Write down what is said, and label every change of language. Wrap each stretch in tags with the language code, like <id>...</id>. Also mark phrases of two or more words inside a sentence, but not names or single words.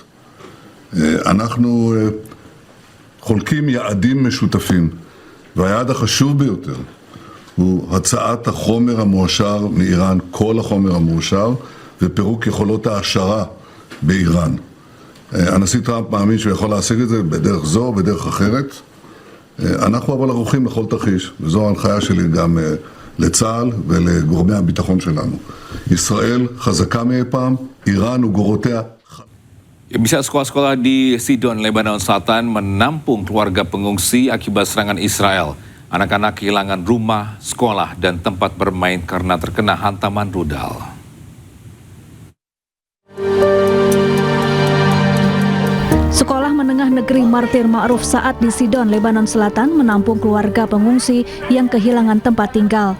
<he>אנחנו חולקים יעדים משותפים, והיעד החשוב ביותר הוא הצעת החומר המועשר מאיראן, כל החומר המועשר, ופירוק יכולות ההעשרה באיראן. הנשיא טראמפ מאמין שהוא יכול להשיג את זה בדרך זו או בדרך אחרת. אנחנו אבל ערוכים לכל תרחיש, וזו ההנחיה שלי גם לצה"ל ולגורמי הביטחון שלנו. ישראל חזקה מאי פעם, איראן וגורותיה.</he> <id>Bisa sekolah-sekolah di Sidon, Lebanon Selatan menampung keluarga pengungsi akibat serangan Israel. Anak-anak kehilangan rumah, sekolah, dan tempat bermain karena terkena hantaman rudal. Sekolah Menengah Negeri Martir Ma'ruf Sa'ad di Sidon, Lebanon Selatan menampung keluarga pengungsi yang kehilangan tempat tinggal.</id>